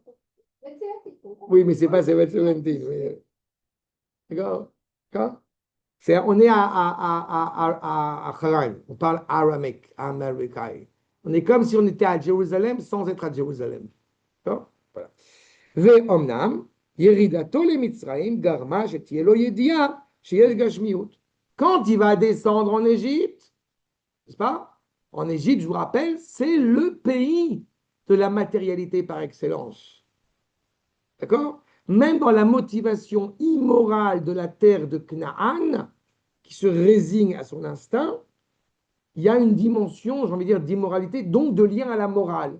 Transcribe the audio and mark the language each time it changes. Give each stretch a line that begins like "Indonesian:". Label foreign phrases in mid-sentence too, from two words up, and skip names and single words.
French: 27. Oui, mais c'est pas 717. D'accord? D'accord? On est à Haran. On parle aramique, américain. On est comme si on était à Jérusalem sans être à Jérusalem. D'accord? Voilà.
Hebrew: ואומנם, ירידתו למצרים גרמה שתהיה לו ידיעה שיש גשמיות.
French: Quand il va descendre en Égypte, n'est-ce pas? En Égypte, je vous rappelle, c'est le pays de la matérialité par excellence. D'accord? Même dans la motivation immorale de la terre de Canaan, qui se résigne à son instinct, il y a une dimension, j'ai envie de dire, d'immoralité, donc de lien à la morale.